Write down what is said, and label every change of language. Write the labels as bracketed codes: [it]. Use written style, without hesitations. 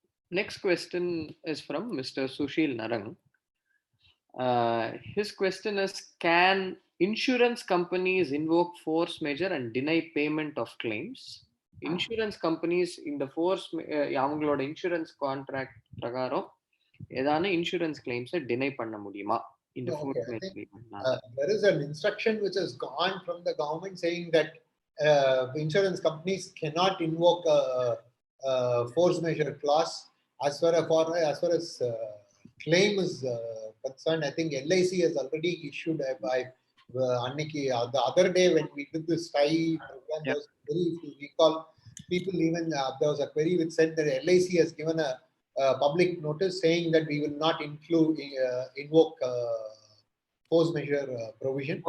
[en] Next question is from Mr. Sushil Narang. His question is, can insurance companies invoke force majeure and deny payment of claims? Insurance companies in the force [ta] அவங்களோட insurance contract பிரகாரம் ஏதான insurance கிளைம்ஸை deny பண்ண முடியுமா இந்த force majeure? [en] There is an instruction which has gone from the government saying that insurance companies cannot invoke a force majeure clause as far as claim is concerned. I think LIC has already issued by the other day when we did this program, there was a query, if you recall, people even there was a query which said that LIC has given a public notice saying that we will not invoke force majeure provision